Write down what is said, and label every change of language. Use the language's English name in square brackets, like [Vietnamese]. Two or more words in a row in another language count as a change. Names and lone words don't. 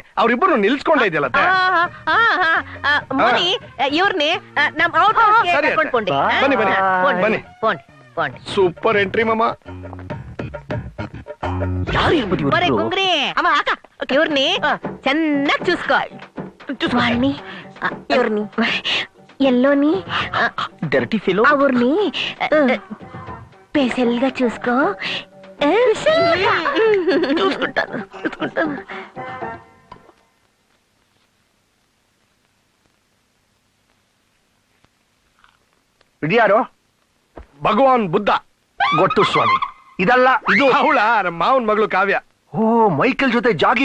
[Kannada] ಅವ್ರಿಬ್ರು ನಿಲ್ಸ್ಕೊಂಡ ಇದೆಯಲ್ಲ. ಇವ್ರನ್ನೇ ನಮ್ ಸರಿ, ಬನ್ನಿ ಬನ್ನಿ ಬನ್ನಿ. [English] super entry [Kannada] ಮಾಮ. ಬರೇ ಗುಂಗ್ರಿ, ಇವ್ರನ್ನೇ ಚೆನ್ನಾಗಿ చూసుకో. [Telugu] వాళ్ళని ఇవర్ని ఎల్లోని [English] dirty fellow [Telugu] ಅವ್ರని స్పెషల్గా చూసుకో. చూసుకుంటాను. [Kannada] ಇದ್ಯಾರು? ಭಗವಾನ್ ಬುದ್ಧ. ಗೊತ್ತು ಸ್ವಾಮಿ. ಇದಲ್ಲ, ಇದು ಅವಳ ನಮ್ಮ ಮಾವನ್ ಮಗಳು ಕಾವ್ಯ. ಓ, ಮೈಕಲ್ ಜೊತೆ ಜಾಗಿಂಗ್.